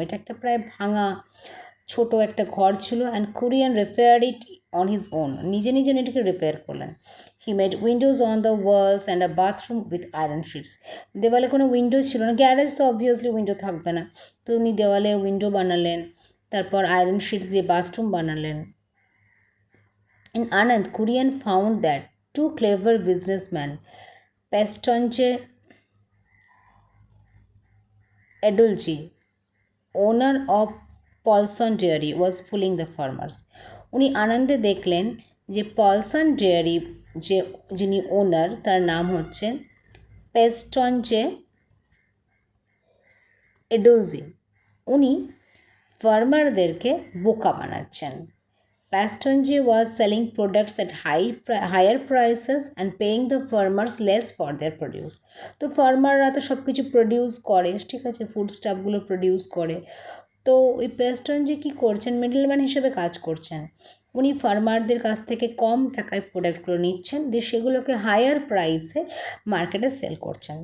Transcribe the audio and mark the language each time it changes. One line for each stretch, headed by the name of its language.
Bangla: এটা একটা প্রায় ভাঙা ছোট একটা ঘর ছিল,
English: And Kurien repair it on his own.
Bangla: নিজে নিজে এটাকে রিপেয়ার করলেন।
English: He made windows on the walls and a bathroom with iron sheets.
Bangla: দেওয়ালে কোনো উইন্ডো ছিল না, গ্যারেজ তো অবভিয়াসলি উইন্ডো থাকবে না, তো উনি দেওয়ালে উইন্ডো বানালেন, তারপর আয়রন শিটস দিয়ে বাথরুম বানালেন।
English: In Anand, Korean found that two clever businessmen, Pestonje Edulji, owner of Polson dairy, was fooling the farmers.
Bangla: উনি আনন্দে দেখলেন যে পলসন ডেয়ারি যিনি ওনার, তার নাম হচ্ছে পেস্টনজে এডুলজি, উনি ফার্মারদেরকে বোকা বানাচ্ছেন।
English: Pastonje was selling products at higher prices and paying the farmers less for their produce.
Bangla: তো ফার্মাররা তো সব কিছু প্রডিউস করে, ঠিক আছে, ফুড স্টাফগুলো প্রডিউস করে, তো ওই পেস্টনজি কী করছেন, মিডলম্যান হিসেবে কাজ করছেন। উনি ফার্মারদের কাছ থেকে কম টাকায় প্রোডাক্টগুলো নিচ্ছেন, দিয়ে সেগুলোকে হায়ার প্রাইসে মার্কেটে সেল করছেন।